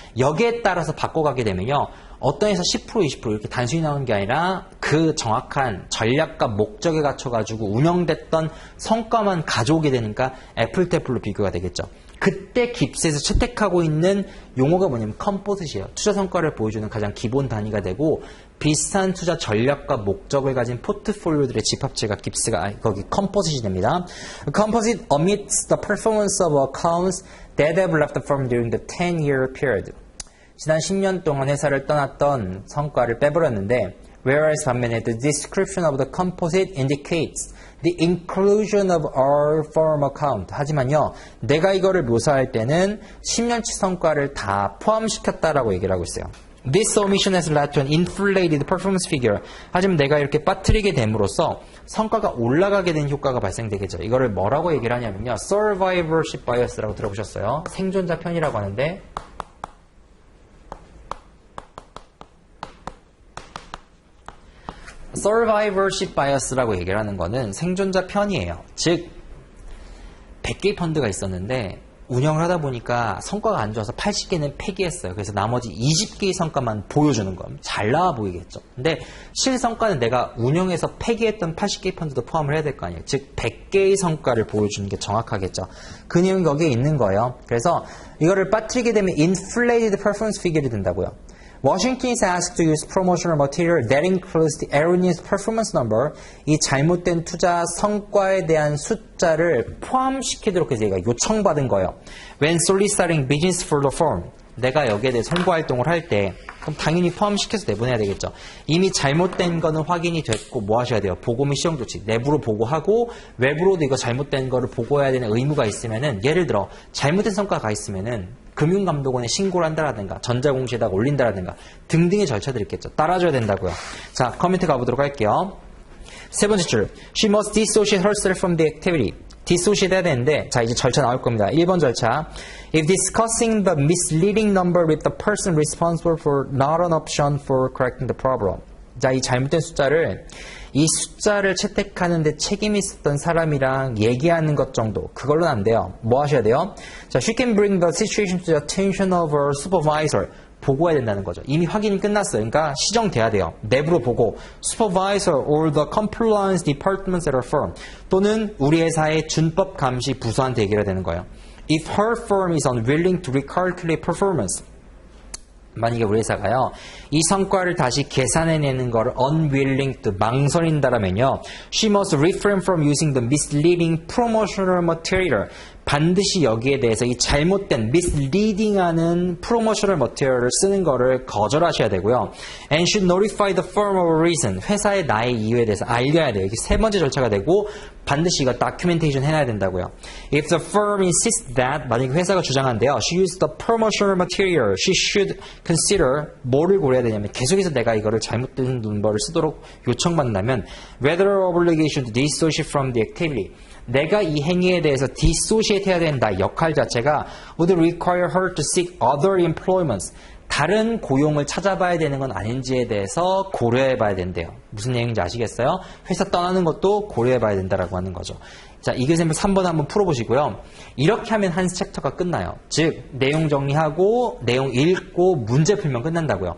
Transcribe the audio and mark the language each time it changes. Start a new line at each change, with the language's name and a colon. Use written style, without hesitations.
Korean: 여기에 따라서 바꿔가게 되면요. 어떤 회사 10% 20% 이렇게 단순히 나오는 게 아니라 그 정확한 전략과 목적에 갖춰가지고 운영됐던 성과만 가져오게 되니까 애플 태플로 비교가 되겠죠. 그때 깁스에서 채택하고 있는 용어가 뭐냐면 컴포짓이에요. 투자 성과를 보여주는 가장 기본 단위가 되고 비슷한 투자 전략과 목적을 가진 포트폴리오들의 집합체가 깁스가 거기 컴포짓이 됩니다.
English: Composite omits the performance of accounts that have left the firm during the 10-year period.
Korean: 지난 10년 동안 회사를 떠났던 성과를 빼버렸는데 whereas 반면에
English: the description of the composite indicates the inclusion of our firm account.
Korean: 하지만요, 내가 이거를 묘사할 때는 10년치 성과를 다 포함시켰다라고 얘기를 하고 있어요.
English: This omission has led to an inflated performance figure.
Korean: 하지만 내가 이렇게 빠뜨리게 됨으로써 성과가 올라가게 된 효과가 발생되겠죠. 이거를 뭐라고 얘기를 하냐면요.
English: survivorship bias
Korean: 라고 들어보셨어요? 생존자 편이라고 하는데
English: survivorship bias
Korean: 라고 얘기를 하는 거는 생존자 편이에요. 즉 100개의 펀드가 있었는데 운영을 하다 보니까 성과가 안 좋아서 80개는 폐기했어요. 그래서 나머지 20개의 성과만 보여주는 거예요. 잘 나와 보이겠죠. 근데 실성과는 내가 운영해서 폐기했던 80개의 펀드도 포함을 해야 될 거 아니에요. 즉 100개의 성과를 보여주는 게 정확하겠죠. 그 내용이 거기에 있는 거예요. 그래서 이거를 빠뜨리게 되면
English: inflated performance figure
Korean: 이 된다고요.
English: Washington is asked to use promotional material that includes the erroneous performance number.
Korean: 이 잘못된 투자 성과에 대한 숫자를 포함시키도록 해서 얘가 요청받은 거예요.
English: When soliciting business for the firm.
Korean: 내가 여기에 대해 선고활동을 할 때 그럼 당연히 포함시켜서 내보내야 되겠죠. 이미 잘못된 거는 확인이 됐고 뭐 하셔야 돼요? 보고 및 시정 조치. 내부로 보고하고 외부로도 이거 잘못된 거를 보고해야 되는 의무가 있으면은 예를 들어 잘못된 성과가 있으면은 금융감독원에 신고를 한다라든가 전자공시에다가 올린다라든가 등등의 절차들이 있겠죠. 따라줘야 된다고요. 자, 커멘트 가보도록 할게요. 세 번째 줄.
English: She must dissociate herself from the activity. dissociate
Korean: 해야 되는데 자 이제 절차 나올 겁니다. 1번 절차.
English: If discussing the misleading number with the person responsible for not an option for correcting the problem.
Korean: 자, 이 잘못된 숫자를 이 숫자를 채택하는데 책임이 있었던 사람이랑 얘기하는 것 정도 그걸로는 안 돼요. 뭐 하셔야 돼요? 자,
English: she can bring the situation to the attention of her supervisor.
Korean: 보고해야 된다는 거죠. 이미 확인이 끝났어요. 그러니까 시정돼야 돼요. 내부로 보고
English: supervisor or the compliance departments at her firm
Korean: 또는 우리 회사의 준법 감시 부서한테 얘기해야 되는 거예요.
English: If her firm is unwilling to recalculate performance
Korean: 만약에 우리 회사가요 이 성과를 다시 계산해내는 거를
English: unwilling to
Korean: 망설인다라면요
English: she must refrain from using the misleading promotional material
Korean: 반드시 여기에 대해서 이 잘못된
English: misleading
Korean: 하는
English: promotional material
Korean: 을 쓰는 거를 거절하셔야 되고요
English: and should notify the firm of a reason
Korean: 회사의 나의 이유에 대해서 알려야 돼요. 이게 세 번째 절차가 되고 반드시 이거
English: documentation
Korean: 해놔야 된다고요.
English: If the firm insists that
Korean: 만약에 회사가 주장한대요.
English: She used the promotional material. She should consider
Korean: 뭐를 고려해야 되냐면 계속해서 내가 이거를 잘못된 문법을 쓰도록 요청받는다면
English: whether obligation to dissociate from the activity
Korean: 내가 이 행위에 대해서
English: dissociate
Korean: 해야 된다. 역할 자체가
English: would require her to seek other employments.
Korean: 다른 고용을 찾아봐야 되는 건 아닌지에 대해서 고려해봐야 된대요. 무슨 얘기인지 아시겠어요? 회사 떠나는 것도 고려해봐야 된다라고 하는 거죠. 자, 이글샘플 3번 한번 풀어보시고요. 이렇게 하면 한 챕터가 끝나요. 즉, 내용 정리하고 내용 읽고 문제 풀면 끝난다고요.